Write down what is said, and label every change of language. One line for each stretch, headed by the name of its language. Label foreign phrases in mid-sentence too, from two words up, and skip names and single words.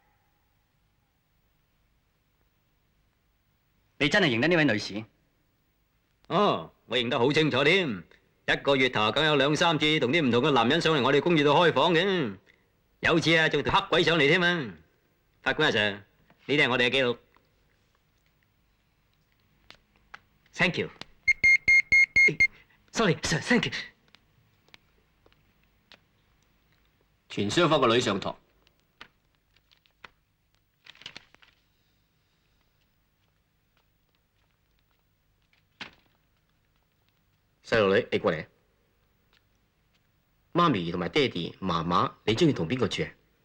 Cantonese: 你真係認得呢位女士？哦，我認得好清楚添。一個月頭梗有2、3次同啲唔同嘅男人上嚟我哋公寓度開房嘅，有次啊仲條黑鬼上嚟添啊！法官阿 Sir，呢啲係我哋嘅記錄。
English: Thank you。 Sorry Sir，Thank you。
Cantonese: 傳雙方個女上堂。細路女，你過嚟。媽咪同埋爹哋、媽媽，你中意同邊個住啊？